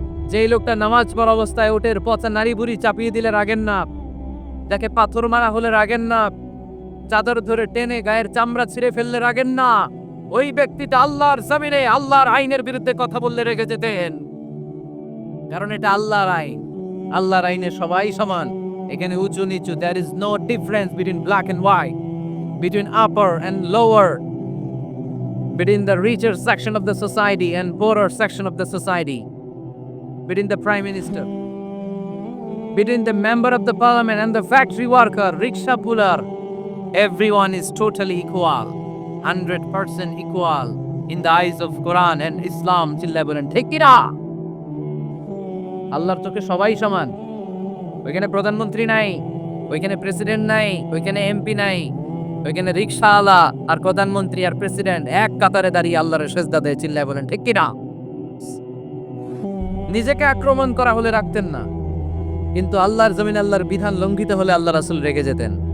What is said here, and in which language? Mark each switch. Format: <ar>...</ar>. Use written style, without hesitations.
<bn>যেই লোকটা নামাজ পড়া অবস্থায় উটের পচা নাড়ি বুড়ি চাপিয়ে দিলে রাগেন না, যাকে পাথর মারা হলে রাগেন না, চাদর ধরে টেনে গায়ের চামড়া ছিঁড়ে ফেললে রাগেন না, ওই ব্যক্তিটা আল্লাহর জমিনে আল্লাহর আইনের বিরুদ্ধে কথা বললে রেগে যেতেন। কারণ এটা আল্লাহর আইন, আল্লাহর আইনে সবাই সমান। এখানে উঁচু নিচু,</bn> <en>there is no difference between black and white, between upper and lower, between the richer section of the society and poorer section of the society, between the prime minister, between the member of the parliament and the factory worker, rickshaw puller, everyone is totally equal, 100% equal in the eyes of Quran and Islam.</en> <bn>চিল্লায় বলেন ঠিক কি না? আল্লাহর চোখে সবাই সমান। ওইখানে প্রধানমন্ত্রী নাই, ওইখানে প্রেসিডেন্ট নাই, ওইখানে এমপি নাই, ওইখানে রিকশাওয়ালা আর প্রধানমন্ত্রী আর প্রেসিডেন্ট এক কাতারে দাঁড়িয়ে আল্লাহর সেজদা দেয়। চিল্লায় বলেন ঠিক কি না? নিজেকে আক্রমণ করা হলে রাখতেন না, কিন্তু আল্লাহর জমিন আল্লাহর বিধান লঙ্ঘিত হলে আল্লাহ রাসূল রেগে যেতেন।</bn>